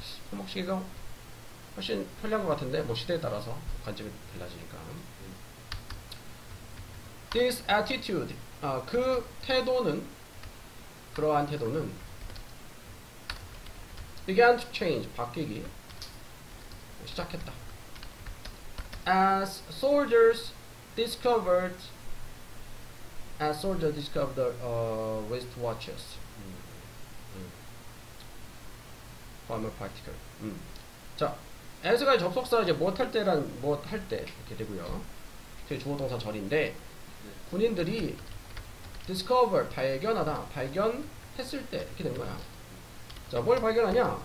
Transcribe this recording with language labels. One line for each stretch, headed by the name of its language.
Korean: 손목시계가 훨씬 편리한 것 같은데 뭐 시대에 따라서 관점이 달라지니까.
English: This attitude
Korean: 그 태도는 그러한 태도는
English: began to change
Korean: 바뀌기 시작했다.
English: As soldiers discovered the wristwatches. Former practical.
Korean: 자, as가 접속사 이제 무엇할 때 이렇게 되고요. 그게 주어동사 절인데 군인들이 discover 발견했을 때 이렇게 된 거야. 자, 뭘 발견하냐?